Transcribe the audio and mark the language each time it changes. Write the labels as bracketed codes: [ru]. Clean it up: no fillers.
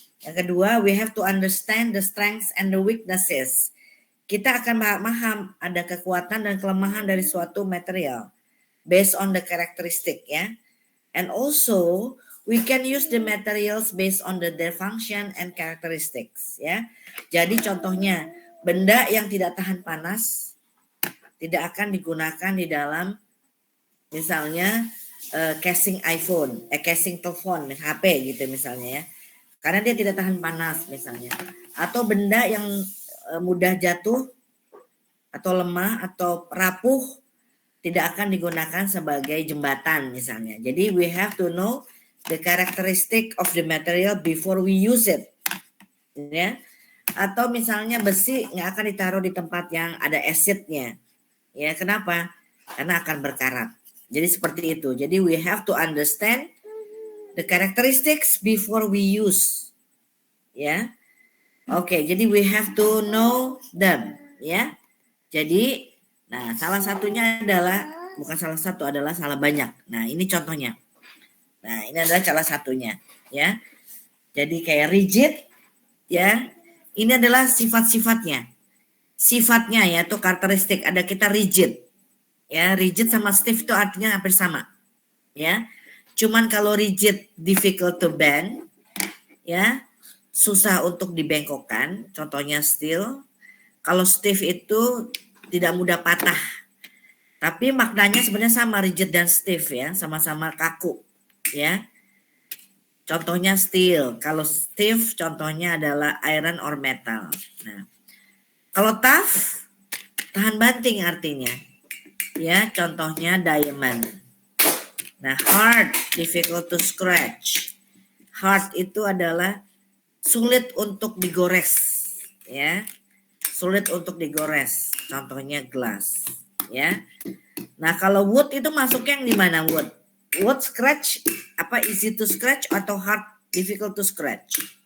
[id] Yang kedua, [en] we have to understand the strengths and the weaknesses. [id] Kita akan paham ada kekuatan dan kelemahan dari suatu material [en] based on the characteristic [id] ya. [en] And also, we can use the materials based on their function and characteristics ya. [id] Jadi contohnya, benda yang tidak tahan panas tidak akan digunakan di dalam misalnya casing iPhone, casing telepon, HP gitu misalnya ya. Karena dia tidak tahan panas misalnya. Atau benda yang mudah jatuh atau lemah atau rapuh tidak akan digunakan sebagai jembatan misalnya. [en] Jadi we have to know the characteristic of the material before we use it. [id] Ya. Atau misalnya besi nggak akan ditaruh di tempat yang ada acidnya. Ya, kenapa? Karena akan berkarat. Jadi seperti itu. [en] Jadi we have to understand the characteristics before we use. Ya. Oke, jadi we have to know them, ya. [id] Jadi nah, salah satunya adalah bukan salah satu adalah salah banyak. Nah, ini contohnya. Nah, ini adalah salah satunya, ya. Jadi kayak rigid, ya. Ini adalah sifat-sifatnya. Sifatnya ya, itu karakteristik. Ada kita rigid. Ya, rigid sama stiff itu artinya hampir sama. Ya. Cuman kalau rigid [en] difficult to bend, [id] ya, susah untuk dibengkokkan, contohnya steel. Kalau stiff itu tidak mudah patah. Tapi maknanya sebenarnya sama, rigid dan stiff ya, sama-sama kaku, ya. Contohnya steel, kalau stiff contohnya adalah [en] iron or metal. [id] Nah, kalau tough, tahan banting artinya. Ya, contohnya diamond. [en] Nah, hard, difficult to scratch. [id] Hard itu adalah sulit untuk digores. Ya, sulit untuk digores. Contohnya glass. Ya. Nah, kalau wood itu masuknya yang di mana wood? Wood scratch, apa [en] easy to scratch [id] atau hard, [en] difficult to scratch?